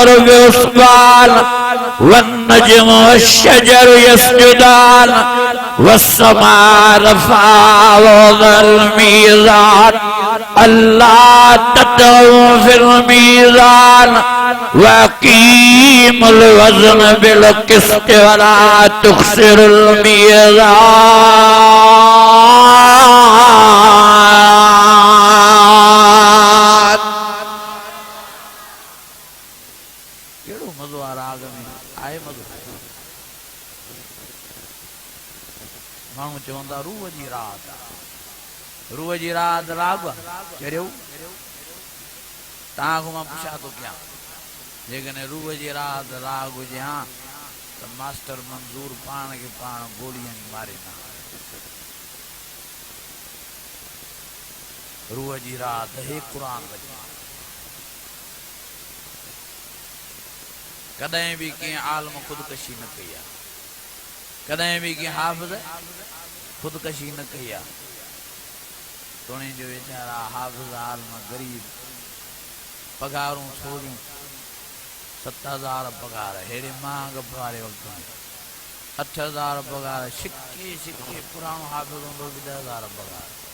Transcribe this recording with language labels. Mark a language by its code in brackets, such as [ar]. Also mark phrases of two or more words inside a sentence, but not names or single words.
[ar] بحسبان والنجم والشجر يسجدان والسماء رفعها ووضع الميزان ألا تطغوا في الميزان وأقيموا الوزن بالقسط ولا تخسروا الميزان. [sd] केड़ो मज़ो आ राग में आए मज़ो माण्हू चवंदा रूह जी रात राग कहिड़ो तव्हां खां मां पुछा थो कयां जेकॾहिं रूह जी रात राग हुजे हा त मास्टर मंज़ूर पाण खे पाण गोलियां मारे न रूह जी रात हे क़ुर वॼे कदहिं भी कंहिं आलम ख़ुदकशी न कई आहे कदहिं भी कंहिं हाफ़िज़ ख़ुदकशी न कई आहे तोणे जो वीचारा हाफ़िज़ आलम गरीब पगारूं थोड़ियूं 7,000 पगार हेड़े महांग वारे वक़्त में 8,000 पगार छिके पुराणो हाफ़िज़ हूंदो 10,000 पगार